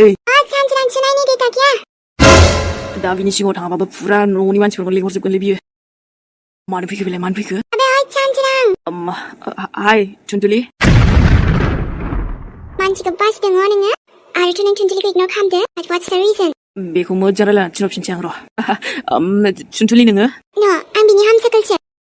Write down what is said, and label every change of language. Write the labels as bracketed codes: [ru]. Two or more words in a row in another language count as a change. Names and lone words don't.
[brx] सानजिरां सोनायनि डेटा गैया। दा बिनि सिगाङाव थाङाबाबो फुरा न'नि मानसिफोरखौ लेंहरजोबगोनलै बियो। मानो फैखो बेलाय, मानो फैखो? आबे, ओइ सानजिरां! हाय, थुनजुलि। मानसिखौ बासिदों नोङो? आरोथ' नों थुनजुलिखौ इगनर खालामदो, [en] but what's the reason? [brx] बेखौ मोजां रायलायना थिनहरफिनसै आं र'। थुनजुलि नोङो? न', आं बिनि हामसाकोलसो।